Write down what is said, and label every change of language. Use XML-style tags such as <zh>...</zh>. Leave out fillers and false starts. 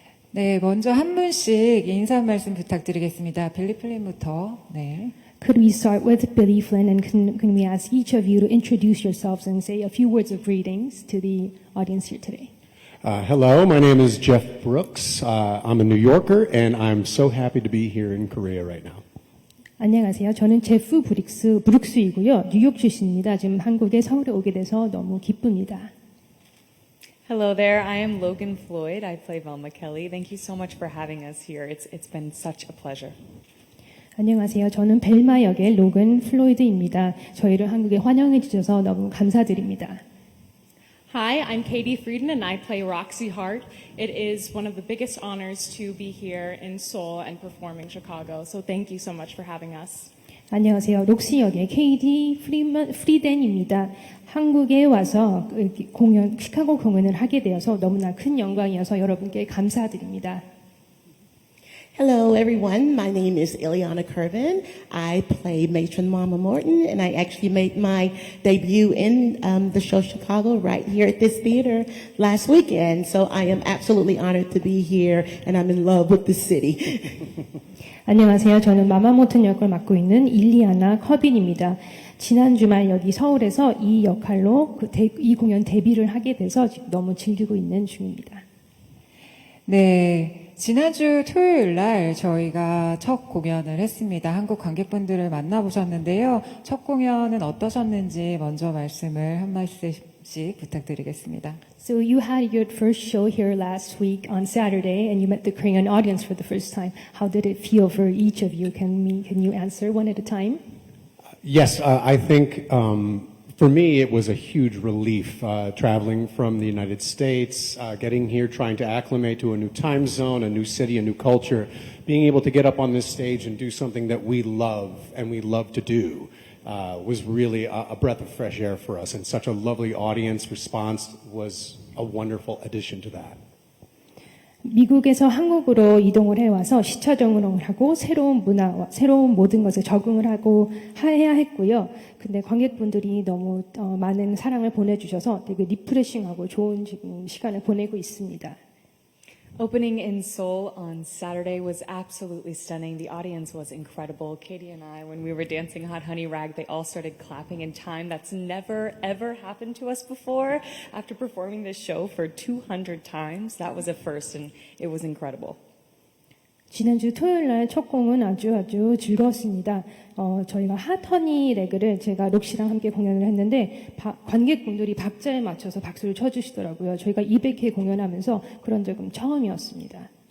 <ko>네, 먼저 한 분씩 인사 말씀 부탁드리겠습니다. 빌리 플린부터. 네.</ko> <en>Could we start with Billy Flynn, and can we ask each of you to introduce yourselves and say a few words of greetings to the audience here today? Hello, my name is Jeff Brooks. I'm a New Yorker, and I'm so happy to be here in Korea right now.</en> <ko>안녕하세요. 저는 제프 브룩스이고요. 뉴욕 출신입니다. 지금 한국에 서울에 오게 돼서 너무 기쁩니다.</ko> <en>Hello there, I am Logan Floyd. I play Velma Kelly. Thank you so much for having us here. It's been such a pleasure.</en> <ko>안녕하세요. 저는 벨마 역의 로건 플로이드입니다. 저희를 한국에 환영해 주셔서 너무 감사드립니다.</ko> <en>Hi, I'm Katie Frieden and I play Roxy Hart. It is one of the biggest honors to be here in Seoul and performing Chicago. So thank you so much for having us.</en> <ko>안녕하세요. 록시 역의 케이디 프리덴입니다. 한국에 와서 시카고 공연을 하게 되어서 너무나 큰 영광이어서 여러분께 감사드립니다.</ko> <en>Hello, everyone. My name is Ileana Curvin. I play Matron Mama Morton, and I actually made my debut in the show Chicago right here at this theater last weekend. So I am absolutely honored to be here, and I'm in love with the city.</en> <ko>안녕하세요. 저는 마마모튼 역을 맡고 있는 일리아나 커빈입니다. 지난 주말 여기 서울에서 이 역할로 이 공연 데뷔를 하게 돼서 지금 너무 즐기고 있는 중입니다. 네. 지난주 토요일 날 저희가 첫 공연을 했습니다. 한국 관객분들을 만나보셨는데요. 첫 공연은 어떠셨는지 먼저 말씀을 한 말씀씩 부탁드리겠습니다.</ko> <en>So you had your first show here last week on Saturday, and you met the Korean audience for the first time. How did it feel for each of you? Can you answer one at a time? Yes, I think for me it was a huge relief traveling from the United States, getting here, trying to acclimate to a new time zone, a new city, a new culture, being able to get up on this stage and do something that we love and we love to do was really a breath of fresh air for us, and such a lovely audience response was a wonderful addition to that.</en> <ko>미국에서 한국으로 이동을 해와서 시차 적응을 하고 새로운 문화와 새로운 모든 것에 적응을 하고 해야 했고요. 근데 관객분들이 너무 많은 사랑을 보내주셔서 되게 리프레싱하고 좋은 지금 시간을 보내고 있습니다.</ko> <en>Opening in Seoul on Saturday was absolutely stunning. The audience was incredible. Katie and I, when we were dancing Hot Honey Rag, they all started clapping in time. That's never, ever happened to us before. After performing this show for 200 times, that was a first, and it was incredible.</en> <ko>지난주 토요일 날 첫 공은 아주 즐거웠습니다. 저희가 핫허니 레그를 제가 록시랑 함께 공연을 했는데 관객분들이 박자에 맞춰서 박수를 쳐주시더라고요. 저희가 200회 공연하면서 그런 적은 처음이었습니다.</ko>